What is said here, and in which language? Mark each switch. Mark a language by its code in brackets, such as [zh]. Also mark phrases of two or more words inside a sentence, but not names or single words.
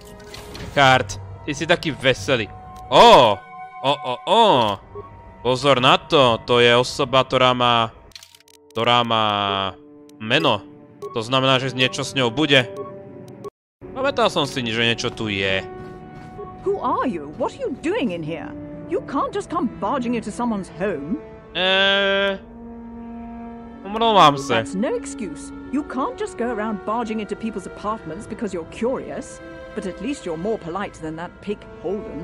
[sk] Kart, ty si taký veselý. Pozor na to, to je osoba, ktorá má meno. To znamená, že niečo s ňou bude. Pamätal som si, že niečo tu je. [en] Who are you? What are you doing in here? You can't just come barging into someone's home. [cs] Omlouvám se. [en] That's no excuse. You can't just go around barging into people's apartments because you're curious. But at least you're more polite than that pig Holden.